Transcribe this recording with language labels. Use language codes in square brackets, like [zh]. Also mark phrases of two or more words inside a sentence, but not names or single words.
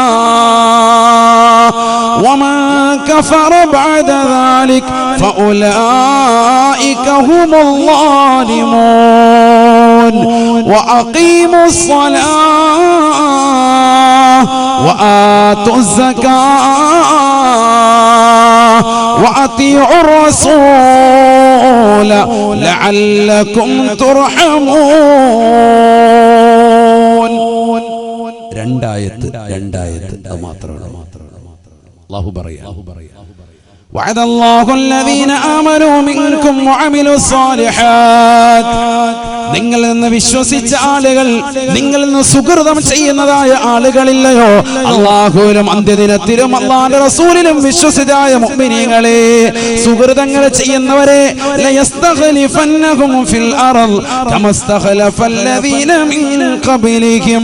[ar] ومن كفر بعد ذلك فأولئك هم الظالمون وأقيموا الصلاة وآتوا الزكاة وأطيعوا الرسول لعلكم ترحمون. [ml] 2 ആയത്ത് അത് മാത്രമേ അല്ലാഹു പറയാ. [ar] وعد الله الذين آمنوا منكم وعملوا الصالحات. [ml] നിങ്ങളിൽ നിന്ന് വിശ്വസിച്ച ആളുകൾ, നിങ്ങളിൽ നിന്ന് സുകൃതം ചെയ്യുന്നതായ ആളുകളില്ലയോ? അല്ലാഹുവിലും അന്ത്യദിനത്തിലും അല്ലാഹുവിന്റെ റസൂലിലും വിശ്വസിതായ മുഅ്മിനീങ്ങളെ, സുകൃതങ്ങൾ ചെയ്യുന്നവരെ [ar] ليستخلفنهم في الأرض كما استخلف الذين من قبلهم.